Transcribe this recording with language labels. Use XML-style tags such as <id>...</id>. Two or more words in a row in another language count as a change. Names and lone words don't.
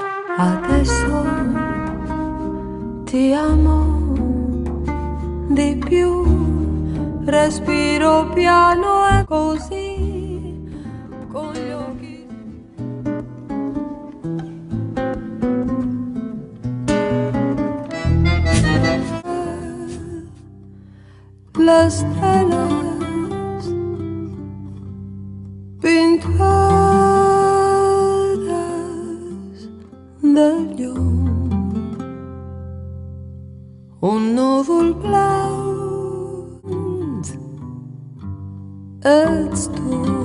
<it>Adesso ti amo di più, respiro piano e così con gli occhi.</it> <es>Las estrellas pintadas de león,</es> <ca>un núvol blau ets tu.</ca>